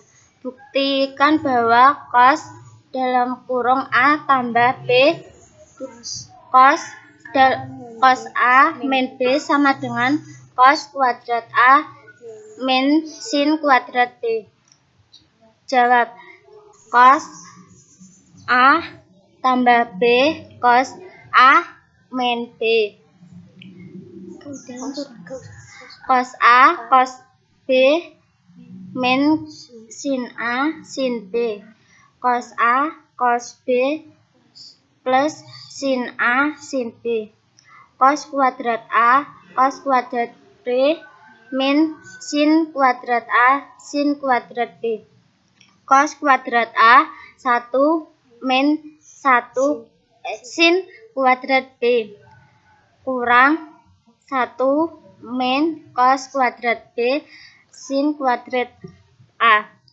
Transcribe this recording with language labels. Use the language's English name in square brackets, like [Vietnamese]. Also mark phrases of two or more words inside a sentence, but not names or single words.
[Indonesian] Buktikan bahwa cos dalam kurung A tambah B cos A min B sama dengan cos kuadrat A min sin kuadrat B. Jawab. Cos A tambah B cos A min B. Cos A cos B min sin A sin B. Cos A cos B plus sin A sin B. Cos kuadrat A cos kuadrat B min sin kuadrat A sin kuadrat B. Cos kuadrat A 1 min 1 sin kuadrat B kurang 1 min cos kuadrat B sin kuadrat A.